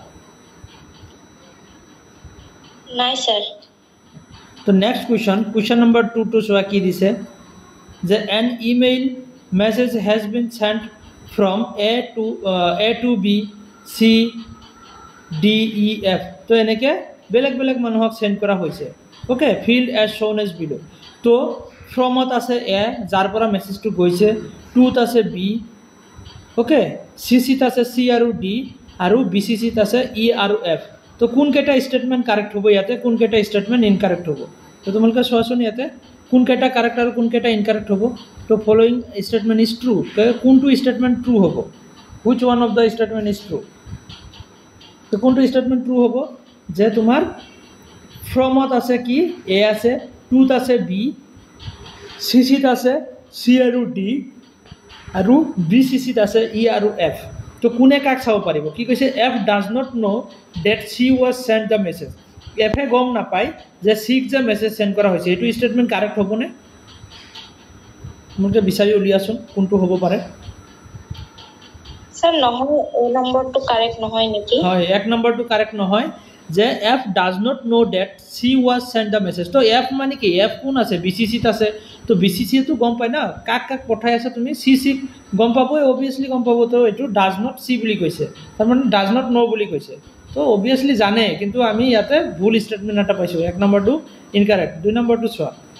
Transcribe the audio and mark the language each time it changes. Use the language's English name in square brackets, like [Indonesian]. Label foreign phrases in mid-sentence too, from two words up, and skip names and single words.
[Assamese] নাই স্যার তো [English] Next question number 2 to show [Assamese] কি দিছে যে [English] an email message has been sent from A to B C D E F [Assamese] তো এনেকে বেলেগ বেলেগ মানুহক সেন্ড কৰা হৈছে [English] okay field as shown as below [Assamese] তো from ত আছে A যাৰ পৰা মেছেজটো গৈছে 2 ত আছে B ওকে CC ত আছে C আৰু D আৰু BCC ত আছে E আৰু F তো কোন কেটা [English] statement correct [Assamese] হ'ব ইয়াতে কোন কেটা স্টেটমেন্ট ইনকারেক্ট হ'ব তো তোমালোকে চোৱাচোন ইয়াতে কোন কেটা কারেক্ট আৰু কোন কেটা ইনকারেক্ট হ'ব তো [English] following statement is true [Assamese] কোনটো [English] statement true [Assamese] হ'ব which [English] one of the statement is true [Assamese] তো কোনটো [English] statement true [Assamese] হ'ব যে তোমাৰ from ত আছে কি A আছে 2 ত আছে B CC ত আছে C আৰু D আৰু BCC ত আছে E আৰু F তো কোনে কাক চাব পাৰিব কি কৈছে [English] F does not know that she was sent the message [Assamese] F এ গম নাপায় যে C যে [English] message send [Assamese] কৰা হৈছে এটো [English] statement correct [Assamese] হ'বনে মোক বিচাৰি উলিয়াছোন কোনটো হ'ব পাৰে স্যার নহয় এই নম্বৰটো কারেক্ট নহয় নেকি হয় এক নম্বৰটো কারেক্ট নহয় যে [English] F does not know that she was sent the message [Assamese] তো F মানে কি F কোন আছে BCC ত আছে তো BCC তো গম পায় না কাক কাক পঠাই আছে তুমি CC গম পাবই obviously গম পাব তো এটো [English] does not see [Assamese] বুলি কৈছে তাৰ মানে [English] does not know [Assamese] বুলি কৈছে তো obviously জানে কিন্তু আমি ইয়াতে ভুল স্টেটমেন্ট এটা পাইছো এক নম্বৰটো ইনকারেক্ট দুই নম্বৰটো চোৱা